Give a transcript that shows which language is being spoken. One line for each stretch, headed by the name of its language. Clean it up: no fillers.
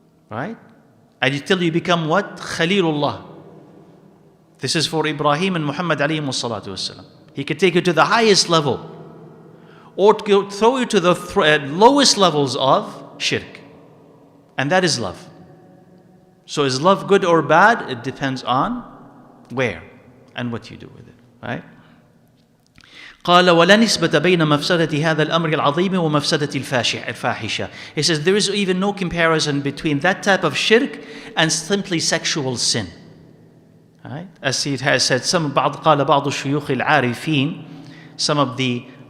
English: Right? Until you become what? Khalilullah. This is for Ibrahim and Muhammad alayhi salatu wasalam. He can take you to the highest level. Or throw you to the lowest levels of shirk. And that is love. So is love good or bad? It depends on where and what you do with it. Right?
Arabic: قال ولا نسبة بين مفسدة هذا الأمر العظيم ومفسدة الفاحشة.
English: He says there is even no comparison between that type of shirk and simply sexual sin. Right? As he has said,
Arabic: قال بعض الشيوخ العارفين,
English: some of the